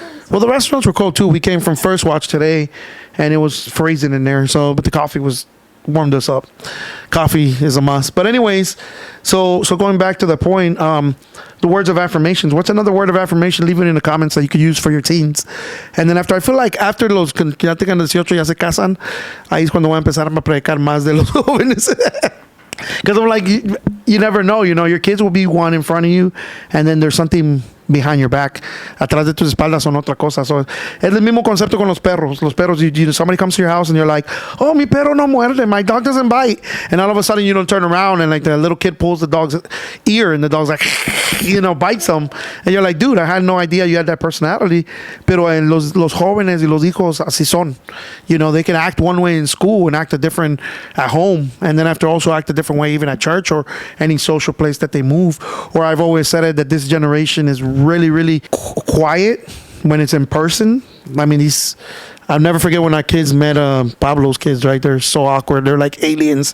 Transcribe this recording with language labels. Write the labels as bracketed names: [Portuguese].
[English] Well, the restaurants were cold too. We came from First Watch today, and it was freezing in there. So, but the coffee was warmed us up. Coffee is a must. But anyways, so going back to the point, the words of affirmations. What's another word of affirmation? Leave it in the comments that you could use for your teens. And then I feel like after [Spanish] los que ya tengan 18 ya se casan, ahí es cuando voy a empezar a predicar más de los jóvenes. [English] Because I'm like, you never know, your kids will be one in front of you, and then there's something behind your back. [Spanish] Atrás de tus espaldas son otra cosa. [English] So, [Spanish] es el mismo concepto con los perros. Los perros, [English] somebody comes to your house and you're like, oh, [Spanish] mi perro no muerde, [English] my dog doesn't bite. And all of a sudden you don't turn around and like the little kid pulls the dog's ear and the dog's like, bites them. And you're like, dude, I had no idea you had that personality. [Spanish] Pero los jóvenes y los hijos así son. [English] They can act one way in school and act a different at home. And then after also act a different way even at church or any social place that they move. Or I've always said it that this generation is really, really quiet when it's in person. I mean, I'll never forget when our kids met Pablo's kids, right? They're so awkward. They're like aliens.